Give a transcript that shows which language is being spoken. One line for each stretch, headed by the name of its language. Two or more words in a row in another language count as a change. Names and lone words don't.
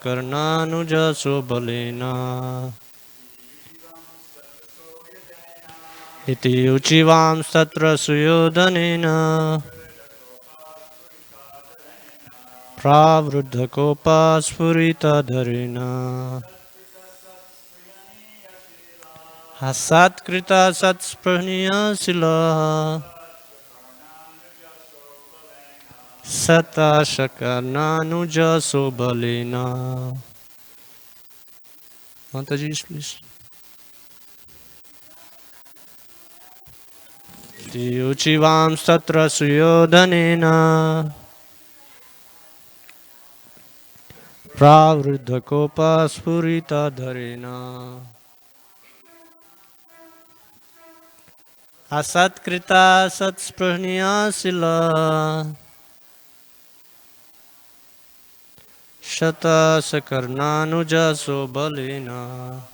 Sanskrit: शतसकर्णानुजासो बलेन इति उचिवांस्तत्र सुयोधनेन प्रावृद्धकोपास्फुरितधरेण हसत्कृता सत्स्पृहणीयशिला सताशकर्णानुजसो बलेन.
English: Mataji, please.
Sanskrit: उचिवां सत्र सुयोधनेन प्रवृद्धकोप स्फुरित धरेण असत्कृता सत्स्पृहणीय शिला शत सकर्णानुजसो बलेन.